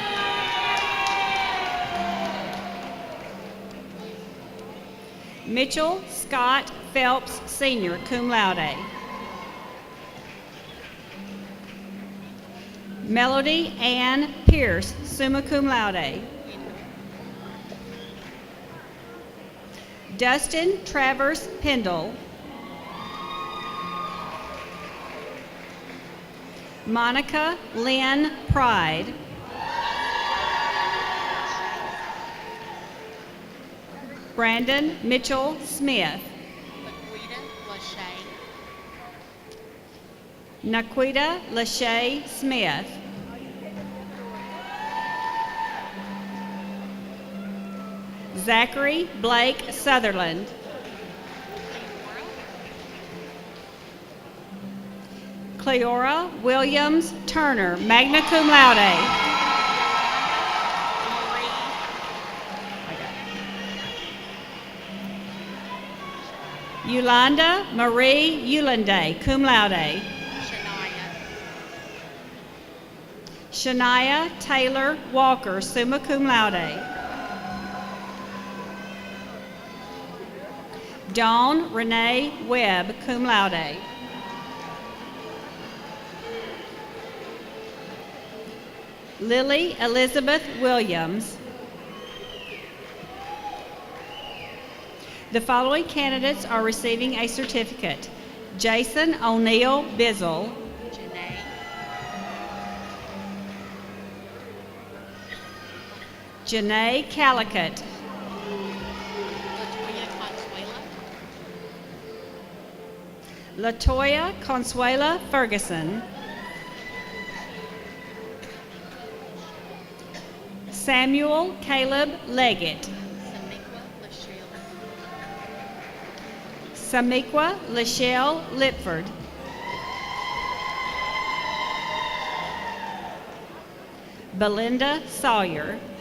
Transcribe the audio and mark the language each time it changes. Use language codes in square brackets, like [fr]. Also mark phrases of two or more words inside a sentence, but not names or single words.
[en] Mitchell Scott Phelps Sr., [la] cum laude. [en] Melody Ann Pierce, [la] summa cum laude. [en] Dustin Travers Pendle. Monica Lynn Pride. Brandon Mitchell Smith. Naquita Lachey Smith. Zachary Blake Sutherland. Cleora Williams Turner, [la] magna cum laude. [en] Yolanda Marie Yulande, [la] cum laude. [en] Shania Taylor Walker, [la] summa cum laude. [en] Dawn Renee Webb, [la] cum laude. [en] Lily Elizabeth Williams. The following candidates are receiving a certificate: Jason O'Neill Bizzle, Janae Calicut, Latoya Consuela Ferguson, Samuel Caleb Leggett, Samiqua Lachelle Lipford, Belinda Sawyer,